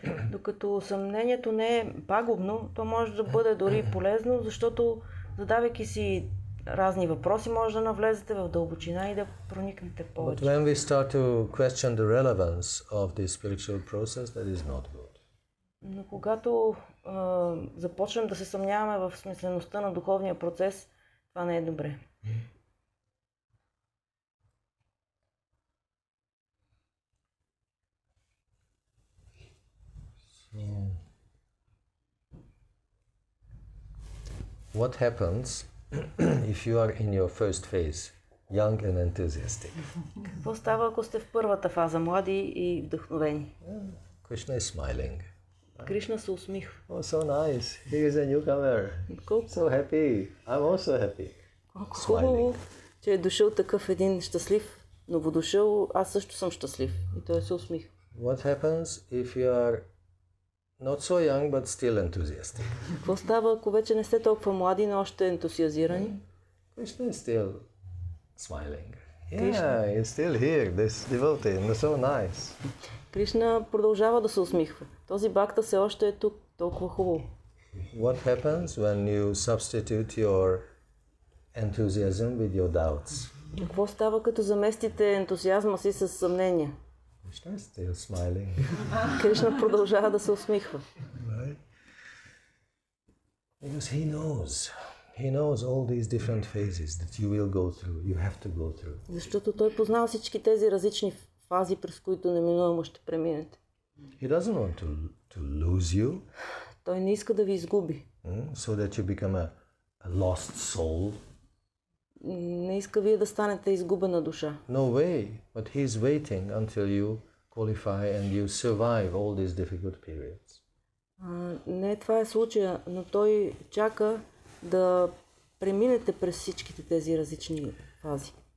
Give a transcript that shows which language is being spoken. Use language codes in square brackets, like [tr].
[bg] Докато съмнението не е пагубно, то може да бъде дори полезно, защото задавайки си разни въпроси, може да навлезете в дълбочина и да проникнете повече. [en] But when we start to question the relevance of the spiritual process, that is not good. [bg] Но когато започнем да се съмняваме в смислеността на духовния процес, това не е добре. [en] What happens if you are in your first phase, young and enthusiastic? [bg] Какво става, ако сте в първата фаза, млади и вдъхновени? [en] Krishna is smiling. [bg] Кришна се усмихва. [en] Oh, so nice. Here is a newcomer. So happy. I'm also happy. [bg] Колко хубаво, че е дошъл такъв един щастлив, новодошъл, аз също съм щастлив. И той се усмихва. [en] What happens if you are not so young but still enthusiastic? [bg] Какво става, ако вече не сте толкова млади, но още ентусиазирани? [en] Krishna is still smiling. Yeah, he's still here. This devotee, so nice. [bg] Кришна продължава да се усмихва. Този бакта все още е тук, толкова хубаво. [en] What happens when you substitute your enthusiasm with your doubts? [bg] Какво става, като заместите ентусиазма си с съмнения? [en] Krishna is still smiling. [bg] Кришна продължава да се усмихва. [en] Right? Because he knows all these different phases that you will go through, you have to go through. [bg] Защото той познава всички тези различни фази, през които неминуемо ще преминете. [en] He doesn't want to lose you. [bg] Той не иска да ви изгуби. [en] So that you become a lost soul. [bg] Не иска вие да станете изгубена душа. [en] No way, but he is waiting until you qualify and you survive all these difficult periods. [bg] Не, това е случая, но той чака да преминете през всичките тези различни фази.